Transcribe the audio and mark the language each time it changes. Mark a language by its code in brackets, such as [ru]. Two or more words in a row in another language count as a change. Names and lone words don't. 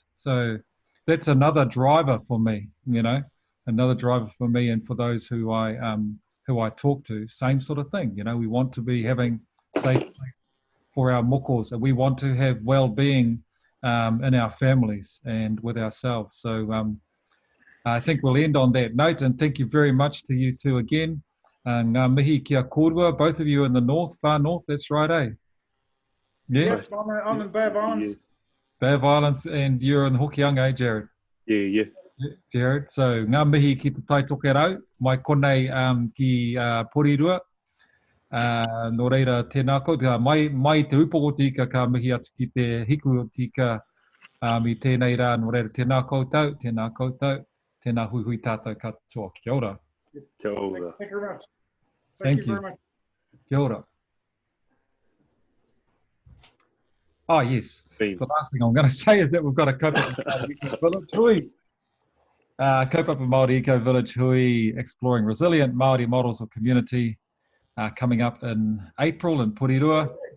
[en] So that's another driver for me, you know, another driver for me and for those who I talk to. Same sort of thing, you know, we want to be having safe place for our mokos, and we want to have well-being in our families and with ourselves. So I think we'll end on that note, and thank you very much to you two again. [mi] Ngā mihi kia korua, [en] both of you in the north, far north, that's right, eh? Yeah. Yep, I'm in Bay Islands. Bay Islands, and you're in Hokianga, eh, Jared? Yeah. [mi] Jared, so ngā mihi ki te tai toke rau, mai konei ki Porirua. Nō reira tēnā koutou, mai te upoko tika ka mihi atu ki te hiku o tika i tēnei rā, nō reira tēnā koutou, tēnā hui tātou katoa. Kia ora. Kia ora. [en] Thank you very much. Thank you. Very much. [mi] Kia ora. [en] Oh, yes. Theme. The last thing I'm going to say is that we've got a Kaupapa Village Hui. Kaupapa Māori Eco Village Hui, exploring resilient Māori models of community, coming up in April in Porirua.